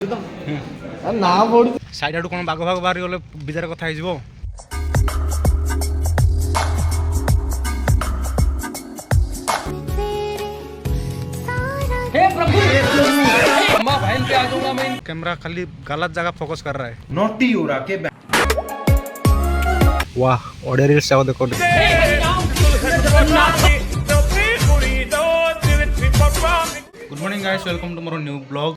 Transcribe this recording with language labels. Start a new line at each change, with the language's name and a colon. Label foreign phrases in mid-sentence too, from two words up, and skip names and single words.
Odia: ନା ପଡୁ ସାଇଡ୍ ଆଡୁ କ'ଣ ବାଘ ବାଘ ବାହାରି ଗଲେ ବିଜାର କଥା ହେଇଯିବ।
Hindi: कैमरा खाली गलत जगह फोकस कर रहा है। नोटी हो रहा के
English: वाह audio reels
Hindi: जाओ देखो।
English: Good morning guys, welcome to more new blog.